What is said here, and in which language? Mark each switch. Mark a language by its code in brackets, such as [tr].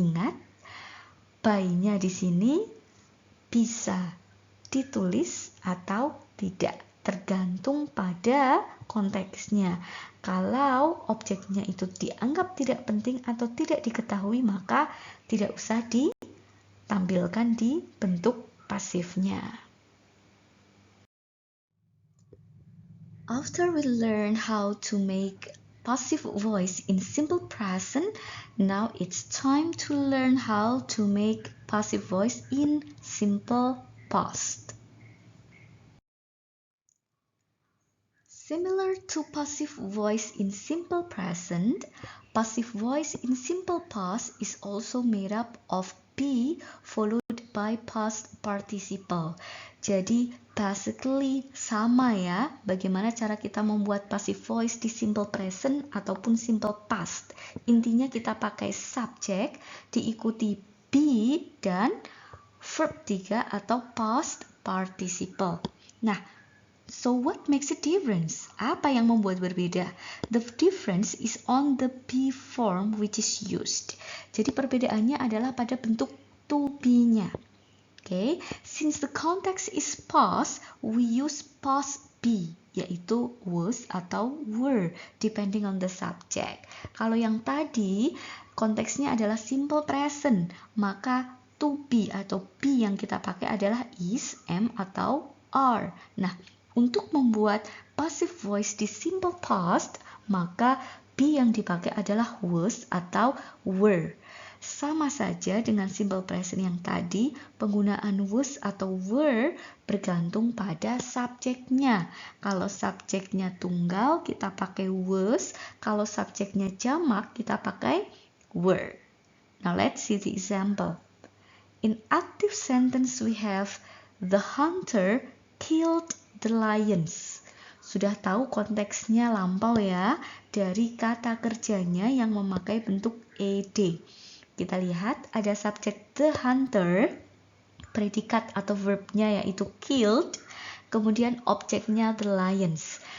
[id] Ingat, by-nya di sini bisa ditulis atau tidak, tergantung pada konteksnya. Kalau objeknya itu dianggap tidak penting atau tidak diketahui, maka tidak usah ditampilkan di bentuk pasifnya. [en] After we learn how to make passive voice in simple present, now it's time to learn how to make passive voice in simple past. Similar to passive voice in simple present, passive voice in simple past is also made up of be followed by past participle. [id] Jadi basically sama ya, bagaimana cara kita membuat passive voice di simple present ataupun simple past. Intinya kita pakai subject diikuti be dan verb 3 atau past participle. [en] Nah, so what makes a difference? [id] Apa yang membuat berbeda? [en] The difference is on the be form which is used. [id] Jadi perbedaannya adalah pada bentuk to be-nya. [en] Okay, since the context is past, we use past be, [id] yaitu [en] was atau were, depending on the subject. [id] Kalau yang tadi konteksnya adalah simple present, maka to be atau be yang kita pakai adalah is, am, atau are. Nah, untuk membuat passive voice di simple past, maka be yang dipakai adalah was atau were. Sama saja dengan simple present yang tadi, penggunaan was atau were bergantung pada subjeknya. Kalau subjeknya tunggal, kita pakai was. Kalau subjeknya jamak, kita pakai were. [en] Now let's see the example. In active sentence we have the hunter killed the lions. [id] Sudah tahu konteksnya lampau ya, dari kata kerjanya yang memakai bentuk ed. Kita lihat ada subjek [en] the hunter, [id] predikat atau verbnya yaitu killed, kemudian objeknya [en] the lions.